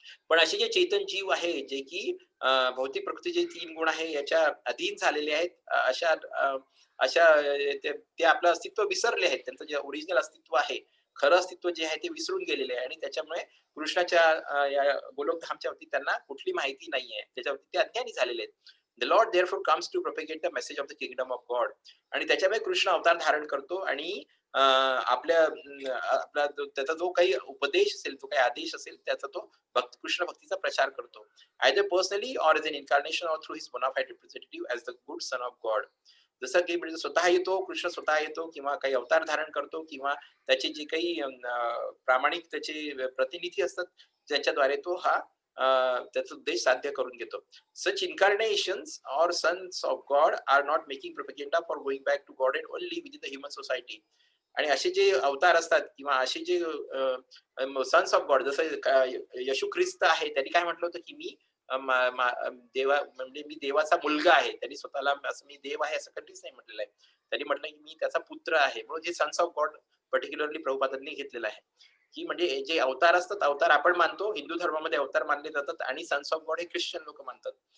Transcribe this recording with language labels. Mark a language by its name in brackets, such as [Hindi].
[Marathi] पण असे जे चैतन जीव आहे, जे की भौतिक प्रकृतीचे 3 गुण आहे याच्या अधीन झालेले आहेत, अशा अशा ते आपलं अस्तित्व विसरले आहेत. त्यांचं जे ओरिजिनल अस्तित्व आहे, खरं अस्तित्व जे आहे ते विसरून गेलेले आहे आणि त्याच्यामुळे कृष्णाच्या या गोलोकधामच्या बाबतीत त्यांना कुठली माहिती नाहीये. त्याच्या बाबतीत ते अज्ञानी झालेले आहेत. [English] The lord therefore comes to propagate the message of the kingdom of God. [Marathi] आणि त्याच्यामुळे कृष्ण अवतार धारण करतो आणि आपला त्याचा जो काही उपदेश असेल, जो काही आदेश असेल, त्याचा तो कृष्ण भक्तीचा प्रचार करतो. [English] Either personally or as an incarnation or through his bona fide representative as the good son of God. [Marathi] जसं की म्हणजे स्वतः येतो, कृष्ण स्वतः येतो किंवा काही अवतार धारण करतो किंवा त्याचे जे काही प्रामाणिक त्याचे प्रतिनिधी असतात, ज्यांच्याद्वारे तो हा त्याचा उद्देश साध्य करून घेतो. [English] Such incarnations or sons of God are not making propaganda for going back to Godhead only within the human society. [Marathi] आणि असे जे अवतार असतात किंवा असे जे सन्स ऑफ गॉड, जसं येशू ख्रिस्त आहे, त्यांनी काय म्हटलं होतं की मी देवा म्हणजे मी देवाचा मुलगा आहे. त्यांनी स्वतःला असं मी देव आहे असं कधीच नाही म्हटलेलं आहे. त्यांनी म्हटलं की मी त्याचा पुत्र आहे. म्हणून जे सन्स ऑफ गॉड पर्टिक्युलरली प्रभुपादांनी घेतलेलं आहे, की म्हणजे जे अवतार असतात, अवतार आपण मानतो, हिंदू धर्मामध्ये अवतार मानले जातात आणि सन्स ऑफ गॉड हे ख्रिश्चन लोक मानतात.